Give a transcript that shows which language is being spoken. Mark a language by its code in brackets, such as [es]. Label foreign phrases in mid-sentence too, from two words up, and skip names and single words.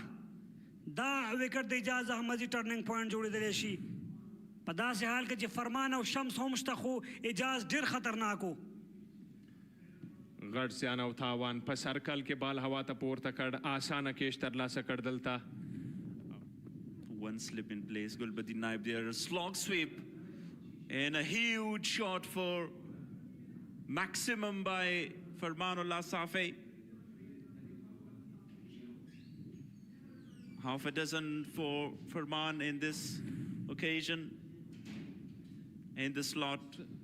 [ps] دا وکټ د اجاز احمدي [en] turning point [ps] جوړېدلی شي په داسې حال کې چې فرمان او شمس هم شته خو اجاز ډېر خطرناک و. غټ زیان او تاوان په سرکل کې بال هوا ته پورته کړ، آسانه کیش ترلاسه کړ دلته. [en] One slip in place, Gulbadi Naib there, a slog sweep and a huge shot for maximum by Farmanullah Safi. Half a dozen for Farman in this occasion in the slot.